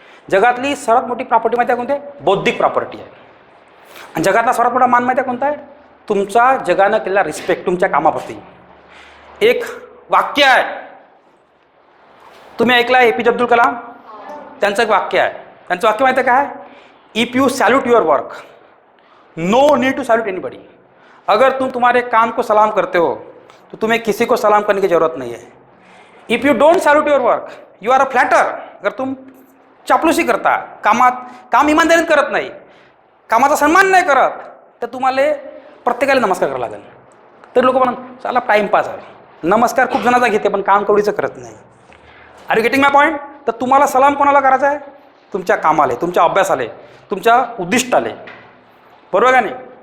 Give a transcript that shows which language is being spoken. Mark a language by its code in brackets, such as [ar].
[mr] जगातली सर्वात मोठी प्रॉपर्टी माहिती आहे कोणती आहे? बौद्धिक प्रॉपर्टी आहे. आणि जगातला सर्वात मोठा मान माहिती आहे कोणता आहे? तुमचा जगानं केलेला रिस्पेक्ट तुमच्या कामाप्रती. एक वाक्य आहे, तुम्ही ऐकलं आहे APJ अब्दुल कलाम, त्यांचं एक वाक्य आहे. त्यांचं वाक्य माहिती आहे काय? [en] If you salute your work, no need to salute anybody. [hi] अगर तुम तुम्हारे काम को सलाम करते हो तो तुम्हें किसी को सलाम करने की जरूरत नहीं है. [en] If you don't salute your work, you are a flatter. [hi] अगर तुम चापलुसी करता, [mr] काम इमानदारीने करत नाही, कामाचा सन्मान नाही करत, तर तुम्हाला प्रत्येकाला नमस्कार करावा लागेल. तर लोक म्हणून चला टाईमपास आहे, नमस्कार खूप जणांचा घेते पण काम कवडीचं करत नाही. [en] Are you getting my point? [mr] तर तुम्हाला सलाम कोणाला करायचा आहे? तुमच्या कामाला, तुमच्या अभ्यासाला, तुमच्या उद्दिष्टाला. बरोबर का नाही?